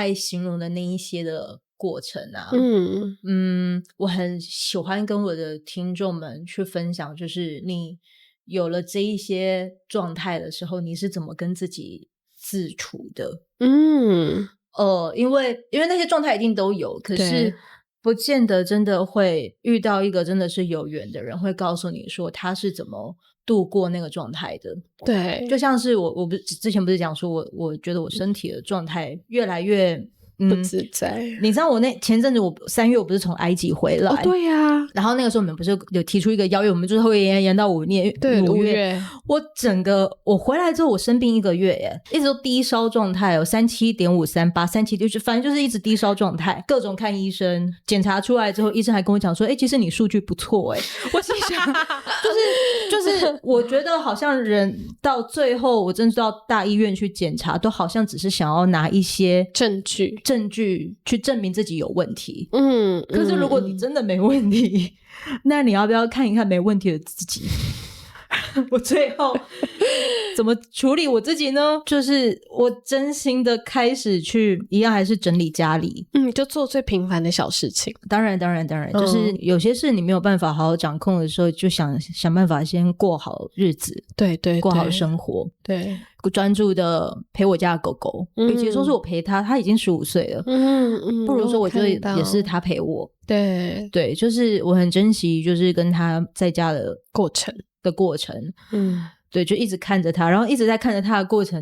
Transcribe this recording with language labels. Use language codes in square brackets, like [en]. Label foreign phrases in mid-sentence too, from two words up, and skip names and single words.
[zh] 才形容的那一些的過程啊我很喜歡跟我的听众們去分享，就是你有了這一些狀態的時候，你是怎麼跟自己自處的因為那些狀態一定都有，可是不見得真的会遇到一個真的是有缘的人会告訴你說他是怎麼度過那個狀態的。对，就像是我不是之前不是講說我覺得我身體的狀態越來越不自在你知道我前陣子我3月我不是從埃及回來对呀然後那個時候我們不是有提出一個邀約，我們就是會延到5月我回來之後我生病1個月耶，一直都低燒狀態 37.538 37反正就是一直低燒狀態，各種看醫生，檢查出來之後醫生還跟我講說其實你數據不錯耶我心想就是我覺得好像人到最後我真的到大醫院去檢查都好像只是想要拿一些证據去證明自己有問題可是如果你真的沒問題那你要不要看一看沒問题的自己我最後怎麼處理我自己呢？就是我真心的開始去一樣還是整理家裡就做最平凡的小事情。當然就是有些事你沒有辦法好好掌控的時候，就想辦法先過好日子，对，過好生活，对，專注的陪我家的狗狗与其說是我陪他已經15歲了不如說我觉得也是他陪我对，就是我很珍惜就是跟他在家的过程对，就一直看着他，然后一直在看着他的过程